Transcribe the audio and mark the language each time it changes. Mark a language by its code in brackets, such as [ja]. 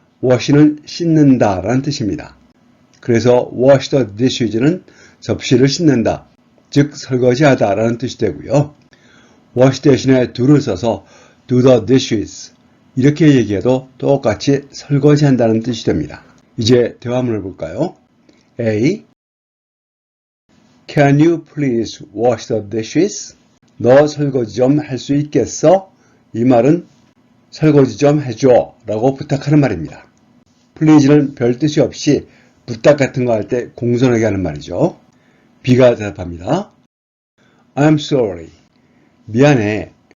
[ko] wash는 씻는다 라는 뜻입니다. 그래서 [en] wash the dishes [ko] 는 접시를 씻는다, 즉 설거지하다 라는 뜻이 되고요. wash 대신에 do를 써서 [en] do the dishes [ko] 이렇게 얘기해도 똑같이 설거지한다는 뜻이 됩니다. 이제 대화문을 볼까요? A. [en] Can you please wash the dishes? [ko] 너 설거지 좀 할 수 있겠어? 이 말은 설거지 좀 해줘 라고 부탁하는 말입니다. please는 별 뜻이 없이 부탁 같은 거 할 때 공손하게 하는 말이죠. B가 대답합니다. [en] I'm sorry. [ko] 미안해.